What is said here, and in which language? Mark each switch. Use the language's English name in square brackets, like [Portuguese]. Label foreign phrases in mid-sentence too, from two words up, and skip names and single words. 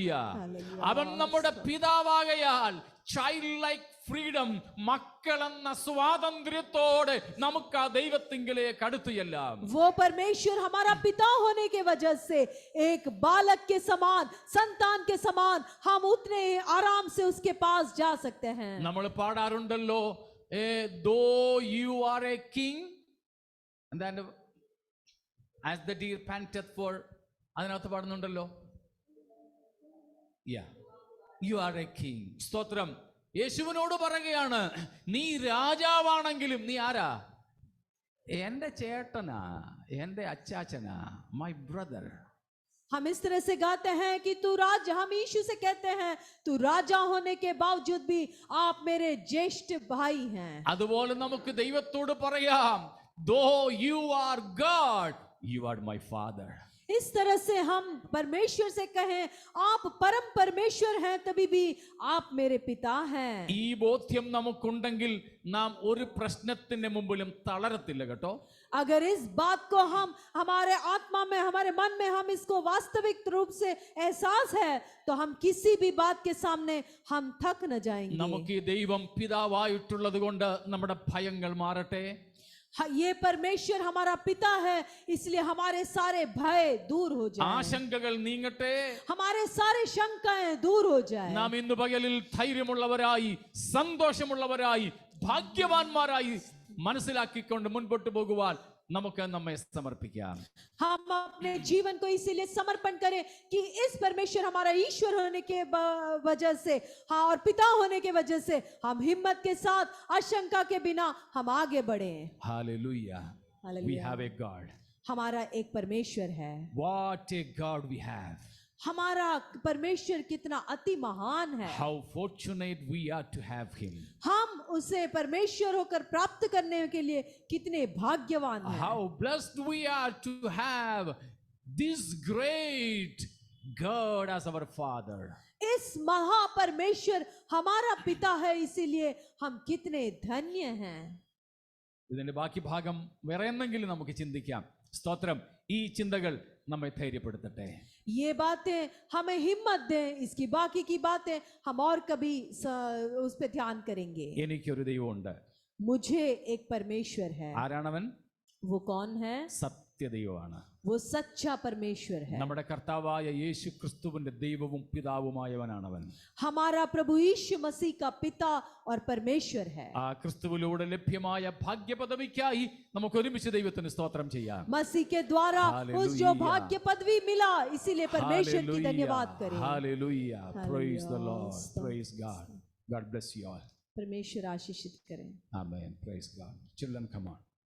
[Malayalam] ഹല്ലേലൂയ. അവൻ നമ്മുടെ പിതാവാകയാൽ [English] childlike freedom, [Malayalam] മക്കളെന്ന സ്വാതന്ത്ര്യത്തോടെ നമുക്ക് ആ ദൈവത്തിങ്കിലേക്ക് അടുത്തു ചെല്ലാം. [Hindi] वो परमेश्वर हमारा पिता होने के वजह से एक बालक के समान, संतान के समान हम उतने आराम से उसके पास जा सकते हैं. [Malayalam] നമ്മൾ പാടാറുണ്ടല്ലോ, [English] though you are a king and then as the deer panteth for, [Malayalam] അതിനകത്ത് പാടുന്നുണ്ടല്ലോ, [English] you are a king. [Malayalam] സ്തോത്രം. യേശുവിനോട് പറയുകയാണ്, നീ രാജാവാണെങ്കിലും നീ ആരാ? എന്റെ ചേട്ടനാ, എന്റെ അച്ചാച്ചനാ, [English] my brother. [Hindi] हम इस तरह से गाते हैं कि तू राजा, हम यीशु से कहते हैं तू राजा होने के बावजूद भी आप मेरे ज्येष्ठ भाई हैं. [Malayalam] അതുപോലെ നമുക്ക് ദൈവത്തോട് പറയാം, [English] though you are God, you are my father. [Hindi] इस तरह से हम परमेश्वर से कहें आप परम परमेश्वर हैं, तभी भी आप मेरे पिता हैं. [Malayalam] ഈ ബോധ്യം നമുക്കുണ്ടെങ്കിൽ നാം ഒരു പ്രശ്നത്തിന്റെ മുമ്പിലും തളരത്തില്ല കേട്ടോ. [Hindi] अगर इस बात को हम हमारे आत्मा में, हमारे मन में हम इसको वास्तविक रूप से एहसास है, तो हम किसी भी बात के सामने हम थक न जाएंगे. [Malayalam] നമുക്ക് ഈ ദൈവം പിതാവായിട്ടുള്ളത് കൊണ്ട് നമ്മുടെ ഭയങ്ങൾ മാറട്ടെ. [Hindi] ये परमेश्वर हमारा पिता है, इसलिए हमारे सारे भय दूर हो जाए, [Malayalam] ആശങ്കകൾ നീങ്ങട്ടെ. [Hindi] हमारे सारे शंकाएं दूर हो जाए. [Malayalam] നാം ഇന്ന് പകലിൽ ധൈര്യമുള്ളവരായി, സന്തോഷമുള്ളവരായി, ഭാഗ്യവാന്മാരായി മനസ്സിലാക്കിക്കൊണ്ട് മുൻപോട്ട് പോകുവാൻ നമുക്ക് നമ്മെ സമർപ്പിക്കാം. [Hindi] हम अपने जीवन को इसीलिए समर्पण करें कि इस परमेश्वर हमारा ईश्वर होने के वजह से, हाँ, और पिता होने के वजह से हम हिम्मत के साथ, आशंका के बिना हम आगे बढ़े. [English] Hallelujah. We Hallelujah. have a God. [Hindi] हमारा एक परमेश्वर है. [English] What a God we have. [Hindi] हमारा परमेश्वर कितना अति महान है. [English] How fortunate we are to have him. [Hindi] हम उसे परमेश्वर होकर प्राप्त करने के लिए कितने भाग्यवान हैं. [English] How blessed we are to have this great God as our Father. [Hindi] इस महा परमेश्वर हमारा पिता है, इसीलिए हम कितने धन्य हैं. [Malayalam] ഇതിന്റെ ബാക്കി ഭാഗം വേറെ എന്തെങ്കിലും നമുക്ക് ചിന്തിക്കാം. സ്തോത്രം. ഈ ചിന്തകൾ നമ്മെ ധൈര്യപ്പെടുത്തട്ടെ. [Hindi] ये बातें हमें हिम्मत दें, इसकी बाकी की बातें हम और कभी उस पे ध्यान करेंगे. [Malayalam] എനിക്കൊരു ദൈവമുണ്ട്. [Hindi] मुझे एक परमेश्वर है. [Malayalam] ആരാണവൻ? [Hindi] वो कौन है? [Malayalam] സത്യദൈവമാണ്. [Hindi] वो सच्चा परमेश्वर है. [Malayalam] നമ്മുടെ കർത്താവായ യേശു ക്രിസ്തുവിന്റെ ദൈവവും പിതാവുമായവനാണവൻ. [Hindi] हमारा प्रभु यीशु मसीह का पिता और परमेश्वर है. [Malayalam] ആ ക്രിസ്തുവിലൂടെ ലഭ്യമായ ഭാഗ്യപദവിക്കായി നമുക്ക് ഒരുമിച്ച് ദൈവത്തിന് സ്തോത്രം ചെയ്യാം. [Hindi] मसीह के द्वारा उस जो [English] Hallelujah. [Hindi] भाग्य पदवी मिला, इसीलिए परमेश्वर की धन्यवाद करें. [English] Hallelujah. Praise the Hallelujah. Lord. Praise God. God bless you all. [Hindi] परमेश्वर आशीषित करें. [English] Amen. Praise God. Children, come on.